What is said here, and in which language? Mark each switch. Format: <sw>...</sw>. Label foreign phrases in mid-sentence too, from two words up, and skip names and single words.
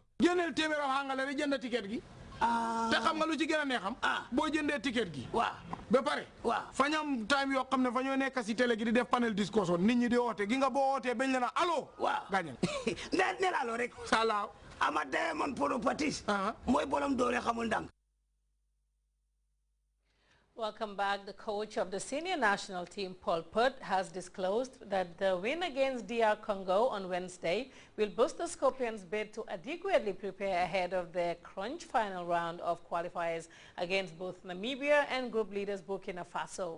<wo>génneel téeméer af Angale rek jënd ticket gi. te xam nga lu ci gën a neexam. boo jëndee ticket gi. waaw ba pare. waaw fañam time yoo xam ne fa ñoo nekk si télé gi di def</wo> <en>panel discussion</en> <wo>nit ñi di woote gi nga boo wootee bañ la na allo. waaw gaañal. nee allo rek. salaaw. ama Diamond Properties. mooy bolom doole xamul ndànk.</wo> <en>Welcome back. The coach of the senior national team, Paul Putt, has disclosed that the win against DR Congo on Wednesday will boost the Scorpions' bid to adequately prepare ahead of their crunch final round of qualifiers against both Namibia and group leaders Burkina Faso.</en>